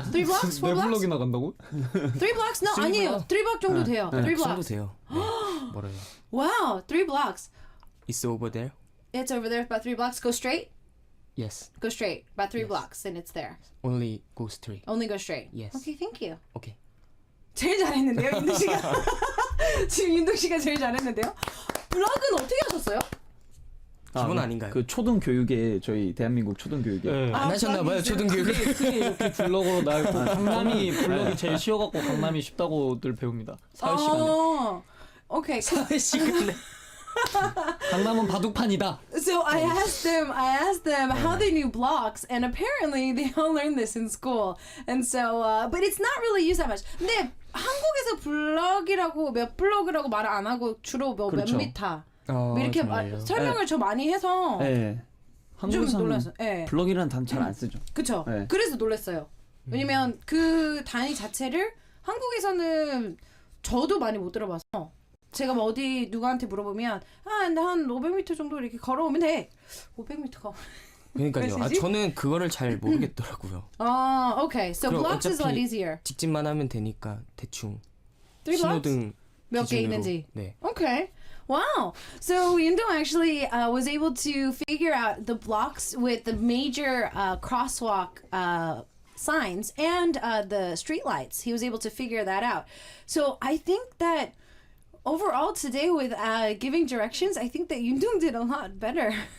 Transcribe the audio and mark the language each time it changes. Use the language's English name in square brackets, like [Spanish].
[English] 3 blocks? 4 [Korean] 내 [English] blocks? [Korean] 블럭이 나간다고? [English] 3 blocks? No, [Korean] 아니에요. [English] 3 block [Korean] 정도 돼요. [English] 3 [Korean] 정도 [English] blocks. [Korean] 돼요. 네. 멀어요. [English] Wow, 3 blocks. It's over there? It's over there about 3 blocks. Go straight. Yes. Go straight. About 3 blocks and it's there. Only go straight. Only go straight. Yes. Okay, thank you. Okay. [Korean] 제일 잘했는데요, 윤동 씨가. 지금 윤동 씨가 제일 잘했는데요. 블럭은 어떻게 하셨어요? 기본 아닌가요? 그 초등 교육에 저희 대한민국 초등 교육에 네. 안 하셨나봐요 초등교육을. 크게 이렇게 블럭으로 나고 강남이 블럭이 제일 쉬워갖고 강남이 쉽다고들 배웁니다. 사회 시간에. [English] Okay. [Korean] 시간에. 강남은 바둑판이다. [English] So I asked them how they knew blocks, and apparently they all learned this in school. And so, but it's not really used that much. [Korean] 근데 한국에서 블럭이라고 몇 블럭이라고 말을 안 하고 주로 몇 그렇죠. 미터 이렇게 정말요? 설명을 저 많이 해서 네. 좀 한국에서는 놀랐어요. 네. 블럭이라는 단어 잘 안 쓰죠. 그쵸? 네. 그래서 놀랐어요. 왜냐면 그 단위 자체를 한국에서는 저도 많이 못 들어봐서 제가 뭐 어디 누구한테 물어보면 한 500m 정도 이렇게 걸어오면 돼. 500m가 그러니까요. 저는 그거를 잘 모르겠더라고요. [English] okay. So [Korean] 그럼 [English] blocks is a lot [Korean] 어차피 [English] easier. [Korean] 직진만 하면 되니까 대충 [English] 3 blocks? [Korean] 신호등 몇 개 기준으로. 있는지. 네. [English] Okay. Wow. So Yundong actually was able to figure out the blocks with the major crosswalk signs and the street lights. He was able to figure that out. So I think that overall today with giving directions, I think that Yundong did a lot better.